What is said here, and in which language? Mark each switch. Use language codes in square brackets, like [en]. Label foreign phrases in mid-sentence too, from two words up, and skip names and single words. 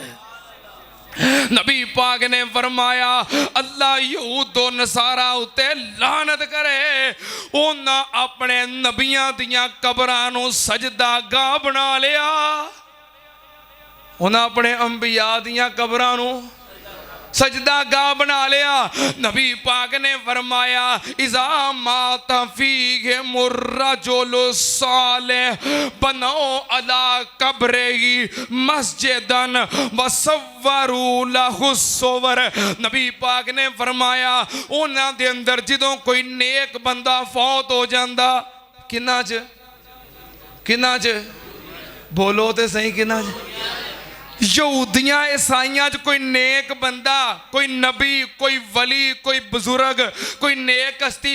[pa] نبی پاک نے فرمایا اللہ یہود اور نصاریٰ اتے لعنت کرے، انہاں اپنے نبیاں دیاں قبراں نوں سجدہ گاہ بنا لیا، انہاں اپنے انبیاء دیاں قبراں نوں سجدہ گاہ بنا لیا. نبی پاک نے فرمایا [ar] إذا مات فيه الرجل صالح بنوا على قبره مسجدا وصوروا له صور. [pa] نبی پاک نے فرمایا انہاں دے اندر جدوں کوئی نیک بندہ فوت ہو جاندا، کناں چ بولو تے سہی، کناں چ? یہودیاں عیسائیاں چ کوئی نیک بندہ، کوئی نبی، کوئی ولی، کوئی بزرگ، کوئی نیک ہستی